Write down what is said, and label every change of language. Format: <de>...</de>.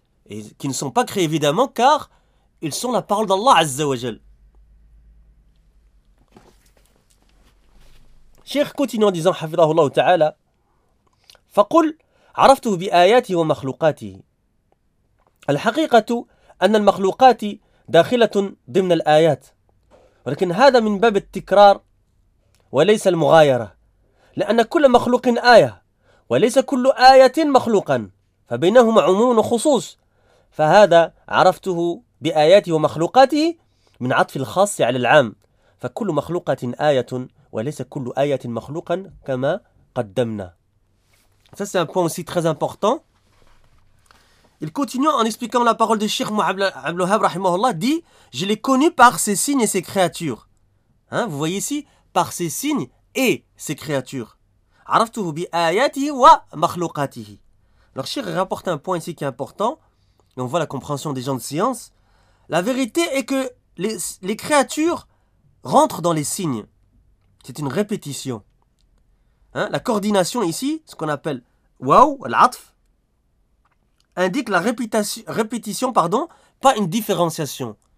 <fr>Et qui ne sont pas créés évidemment car ils sont la parole d'Allah Azza wa Jal. Cheikh continue en disant, Hafidhahu Allah Ta'ala,</fr> <ar>فقل عرفته بآياته ومخلوقاته. الحقيقة أن المخلوقات داخلة ضمن الآيات، ولكن هذا من باب التكرار وليس المغايرة، لأن كل مخلوق آية وليس كل آية مخلوقا، فبينهما عموم وخصوص. فهذا عرفته بآياته ومخلوقاته من عطف الخاص على العام، فكل مخلوقة آية وليس كل آية مخلوقا كما قدمنا.</ar> <fr>Ça c'est un point aussi très important. Il continue en expliquant la parole de Cheikh Abdelwahab rahimahullah, dit: je l'ai connu par ses signes et ses créatures. Hein, vous voyez ici, par ses signes et ses créatures.</fr> <ar>عرفته بآياته ومخلوقاته.</ar> <fr>Alors Cheikh rapporte un point ici qui est important. Et on voit la compréhension des gens de science. La vérité est que les créatures rentrent dans les signes. C'est une répétition. Hein? La coordination ici, ce qu'on appelle waouh, l'atf, indique la répétition, pardon, pas une différenciation.</fr>